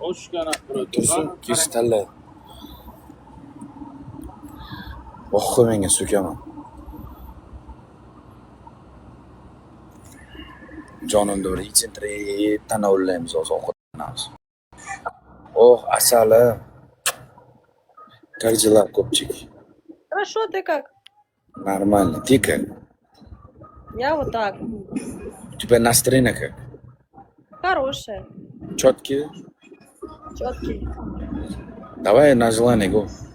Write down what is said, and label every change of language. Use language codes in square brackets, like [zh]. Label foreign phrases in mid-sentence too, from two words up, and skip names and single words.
[uz] Tursun, kristallar. Oxu menga so'kaman. Jonimda bir yechintirib tanovullaymiz, ovqatlanamiz. Oh, asali. [ru] Как дела, копчик? Хорошо, ты как? Нормально. Ты как? Я вот так. У тебя настроение как? Хорошее. Четкий? Четкий. Давай на желание го.